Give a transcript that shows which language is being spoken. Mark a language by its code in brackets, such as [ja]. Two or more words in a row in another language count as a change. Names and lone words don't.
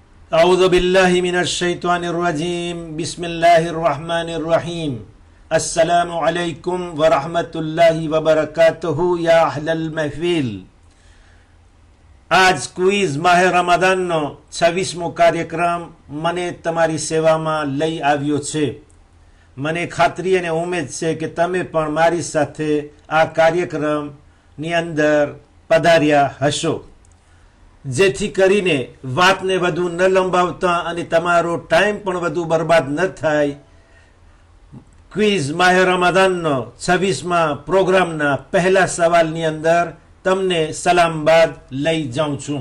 [ar] أعوذ بالله من الشيطان الرجيم بسم الله الرحمن الرحيم السلام عليكم ورحمة الله وبركاته يا أهل المحفل. [gu] આજ ક્વિઝ માહે રમદાનનો 26મો કાર્યક્રમ મને તમારી સેવામાં લઈ આવ્યો છે. મને ખાતરી અને ઉમેદ છે કે તમે પણ મારી સાથે આ કાર્યક્રમની અંદર પધાર્યા હશો, જેથી કરીને વાતને વધુ ન લંબાવતા અને તમારો ટાઈમ પણ વધુ બરબાદ ન થાય, ક્વિઝ માહે રમદાનનો 26મા પ્રોગ્રામના પહેલા સવાલની અંદર તમને સલામ બાદ લઈ જાઉં છું.